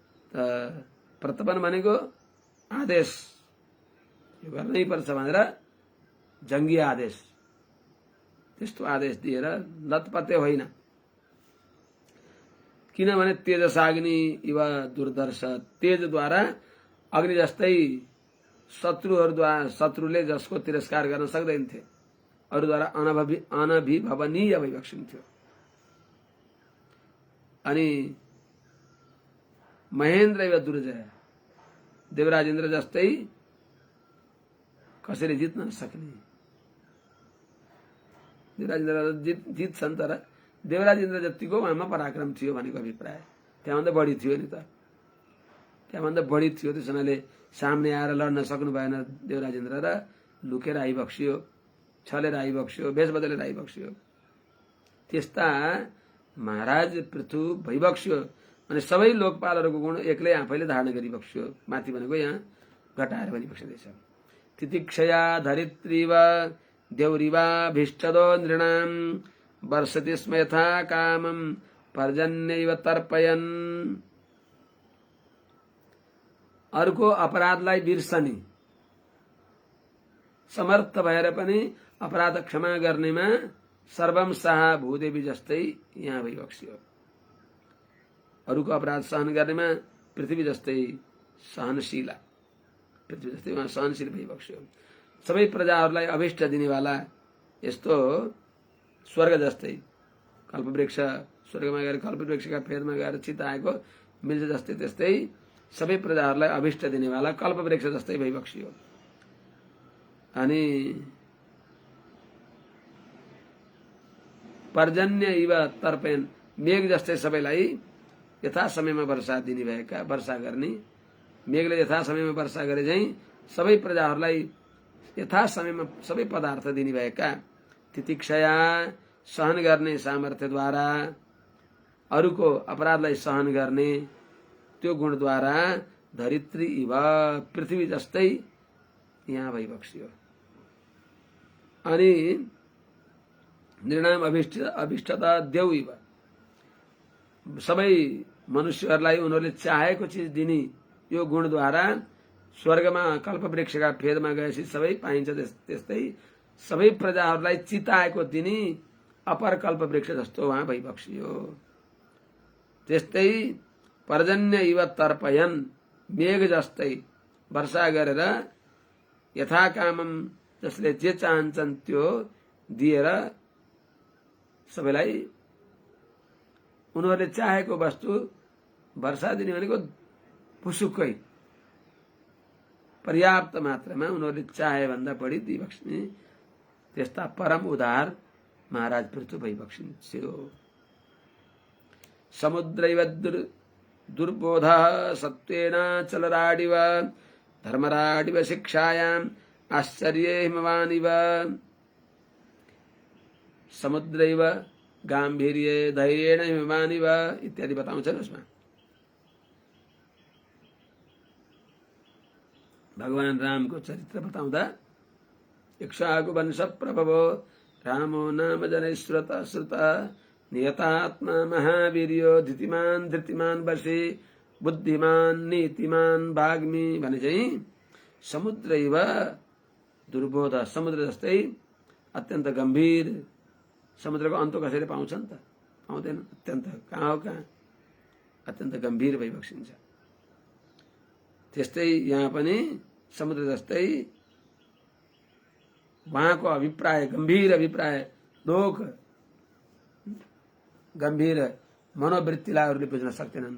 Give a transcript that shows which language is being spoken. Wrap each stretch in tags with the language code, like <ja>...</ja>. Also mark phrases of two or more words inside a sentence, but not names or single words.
<ne>प्रतपन भनेको आदेश, यो गर्नै पर्छ भनेर जङ्गी आदेश, त्यस्तो आदेश दिएर लतपत्ते होइन। किनभने</ne> <sa>तेजसाग्नि इव दुर्दर्श,</sa> <ne>तेजद्वारा अग्नि जस्तै शत्रुले जसको तिरस्कार गर्न सक्दैनथे, अरूद्वारा अनभिभवनीय भइबक्सिन्थ्यो। अनि</ne> <sa>महेन्द्र इव दुर्जय,</sa> <ne>देवराज इन्द्र जस्तै कसैले जित्न नसक्ने। देवराज इन्द्र जित्छन्, तर देवराज इन्द्र जतिको उहाँमा पराक्रम थियो भनेको अभिप्राय। त्यहाँभन्दा बढी थियो नि त, त्यहाँभन्दा बढी थियो। त्यस हुनाले सामने आएर लड्न सक्नु भएन देवराज इन्द्र, र लुकेर आइबक्सियो, छलेर आइबक्सियो, भेष बदलेर आइबक्सियो। त्यस्ता महाराज पृथु भइबक्सियो। अनि सबै लोकपालहरूको गुण एक्लै आफैले धारण गरिबक्सियो। माथि भनेको यहाँ घटाएर भनिबक्सिँदैछ।</ne> <sa>तितिक्षया धरित्रीव देउरिवा भीष्टदो नृणाम वर्षति स्म यथा कामम पर्जन्यैव तर्पयन्।</sa> <ne>अर्को अपराधलाई बिर्सने, समर्थ भएर पनि अपराध क्षमा गर्नेमा सर्वम शाह भूदेवी जस्तै यहाँ भइबक्सियो। अरूको अपराध सहन गर्नेमा पृथ्वी जस्तै सहनशीला, पृथ्वी जस्तै उहाँ सहनशील भइबक्सियो। सबै प्रजाहरूलाई अभिष्ट दिनेवाला, यस्तो स्वर्ग जस्तै कल्पवृक्ष, स्वर्गमा गएर कल्पवृक्षका फेदमा गएर चिताएको मिल्छ जस्तै, त्यस्तै सबै प्रजाहरूलाई अभिष्ट दिनेवाला कल्पवृक्ष जस्तै भइबक्सियो। अनि</ne> <sa>पर्जन्य इव तर्पयन्,</sa> <ne>मेघ जस्तै सबैलाई यथा समयमा वर्षा दिने भएका, वर्षा गर्ने, मेघले यथा समयमा वर्षा गरे झैं सबै प्रजाहरूलाई यथा समयमा सबै पदार्थ दिने भएका, तितिक्षया सहन गर्ने सामर्थ्यद्वारा, अरूको अपराधलाई सहन गर्ने त्यो गुणद्वारा</ne> <sa>धरित्री इव</sa> <ne>पृथ्वी जस्तै यहाँ भइबक्सियो।</ne> <sa>अनि नृणाम अभिष्टता देउ इव,</sa> <ne>सबै मनुष्यहरूलाई उनीहरूले चाहेको चिज दिने यो गुणद्वारा स्वर्गमा कल्पवृक्षका फेदमा गएपछि सबै पाइन्छ, त्यस्तै सबै प्रजाहरूलाई चिताएको दिने अपर कल्पवृक्ष जस्तो उहाँ भइबक्सियो। त्यस्तै</ne> <sa>पर्जन्य इव तर्पयन्,</sa> <ne>मेघ जस्तै वर्षा गरेर</ne> <sa>यथा कामम,</sa> <ne>जसले जे चाहन्छन् त्यो दिएर सबैलाई उनीहरूले चाहेको वस्तु वर्षा दिने भनेको पुसुक्कै पर्याप्त मात्रामा उनीहरूले चाहे भन्दा बढी दिइबक्सिने, त्यस्ता परम उदार महाराज पृथु भइबक्सिन्थ्यो।</ne> <sa>समुद्रैव दुर्बोध सत्वेन चलराडिव धर्मराडिव शिक्षायाम आश्चर्ये हिमवानिव। समुद्रैव गाम्भीर्ये धैर्येण हिमवानिव</sa> <ne>इत्यादि बताउँछन् उसमा। भगवान रामको चरित्र बताउँदा</ne> <sa>100 वंश प्रभवो रामो नाम जनै श्रुत नियतात्मा महावीर्यो धृतिमान वर्षे बुद्धिमान नीतिमान भाग्मी</sa> <ne>भने चाहिँ</ne> <sa>समुद्रैव दुर्बोध,</sa> <ne>समुद्र जस्तै अत्यन्त गम्भीर। समुद्रको अन्त कसैले पाउँछन् त? पाउँदैन। अत्यन्त कहाँ हो कहाँ, अत्यन्त गम्भीर भइबक्सिन्छ। त्यस्तै यहाँ पनि समुद्र जस्तै उहाँको अभिप्राय, गम्भीर अभिप्राय, लोक गम्भीर मनोवृत्तिलाई अरूले बुझ्न सक्दैनन्।</ne>